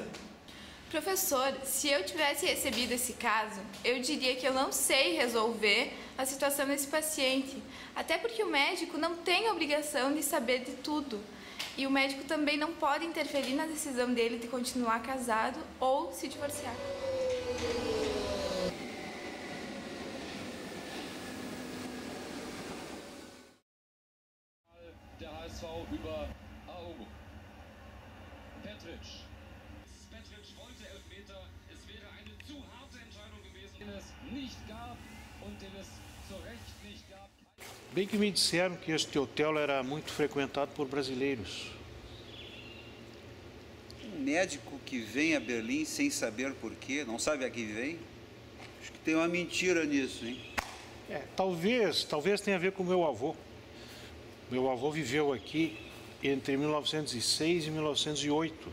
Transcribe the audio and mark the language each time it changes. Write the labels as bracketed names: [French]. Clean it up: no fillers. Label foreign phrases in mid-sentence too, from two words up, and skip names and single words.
[Portuguese] Professor, se eu tivesse recebido esse caso, eu diria que eu não sei resolver a situação desse paciente. Até porque o médico não tem a obrigação de saber de tudo. E o médico também não pode interferir na decisão dele de continuar casado ou se divorciar. [German] Der HSV über Aogo. Petric. Petric wollte Elfmeter. Es wäre eine zu harte Entscheidung gewesen, den es nicht gab und den es zu Recht nicht gab. [Portuguese] Bem que me disseram que este hotel era muito frequentado por brasileiros. Um médico que vem a Berlim sem saber porquê, não sabe a que vem? Acho que tem uma mentira nisso, hein? Talvez tenha a ver com meu avô. Meu avô viveu aqui entre 1906 e 1908.